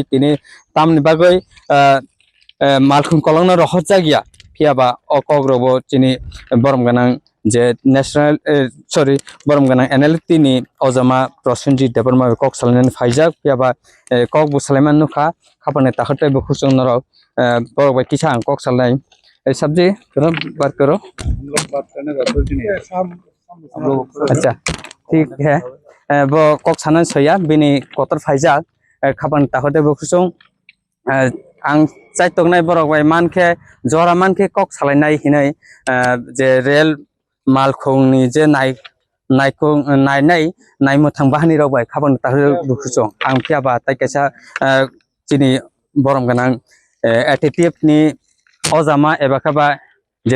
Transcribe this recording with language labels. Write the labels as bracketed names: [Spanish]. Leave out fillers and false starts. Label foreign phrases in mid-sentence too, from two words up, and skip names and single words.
[Kok Borok] tini tamni bagoi malkhung kolongno rohotjakya phiaba okograbo chini borom ganang je national borom ganang NLT ni ojama Prosenjit Deborma kok salani phaijak phiaba kok bu salaiman nukha khapane takhatai bokhuchong norok borok bai kisa ang kok salnai sabji karo [Hindi] बात करो हम लोग बात करने का कुछ नहीं है हम लोग अच्छा ठीक है [Kok Borok] bo kok sanan soya bini kotor phaijak khapan takhotai bokhuchong ang chaitongnai borok bai mankhe jora mankhe kok salainai hinai je rail malkhungni je naimuthang bahani rok bai khapan takhotai bokhuchong ang phiaba tai kaisa chini borom ganang ATTF ni ojama eba khaba je